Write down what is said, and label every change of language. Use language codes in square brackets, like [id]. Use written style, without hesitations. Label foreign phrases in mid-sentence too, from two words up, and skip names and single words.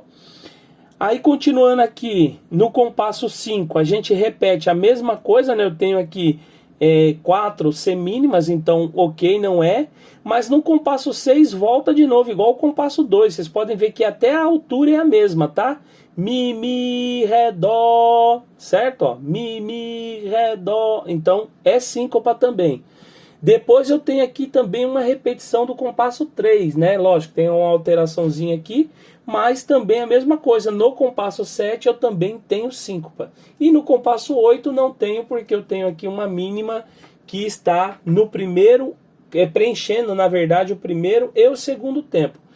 [pt] Aí continuando aqui, no compasso 5, a gente repete a mesma coisa, né? Eu tenho aqui 4 semínimas, então ok, não é. Mas no compasso 6 volta de novo, igual o compasso 2. Vocês podem ver que até a altura é a mesma, tá? Mi, mi, ré, dó, certo? Ó, mi, mi, ré, dó. Então é síncopa também. Depois eu tenho aqui também uma repetição do compasso 3, né? Lógico, tem uma alteraçãozinha aqui, mas também a mesma coisa. No compasso 7 eu também tenho síncopa. E no compasso 8 não tenho, porque eu tenho aqui uma mínima que está no primeiro, preenchendo, na verdade, o primeiro e o segundo tempo.